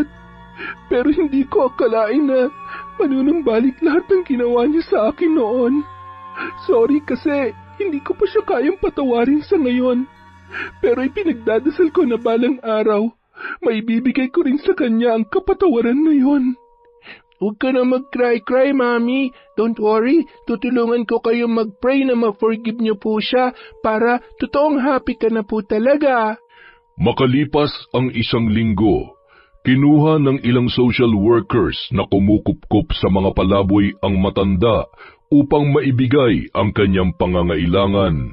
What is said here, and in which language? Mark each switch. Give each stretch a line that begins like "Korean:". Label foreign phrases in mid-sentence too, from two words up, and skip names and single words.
Filipino: Pero hindi ko akalain na manunumbalik lahat ng ginawa niya sa akin noon. Sorry kasi hindi ko pa siya kayang patawarin sa ngayon. Pero ipinagdadasal ko na balang araw, may bibigay ko rin sa kanya ang kapatawaran na yon. Huwag ka na mag-cry-cry, Mami.
English: Don't worry,
Filipino: tutulungan ko kayo mag-pray na ma-forgive niyo po siya para totoong happy ka na po talaga. Makalipas ang isang linggo, kinuha ng ilang social workers na kumukupkup sa mga palaboy ang matanda upang maibigay ang kanyang pangangailangan.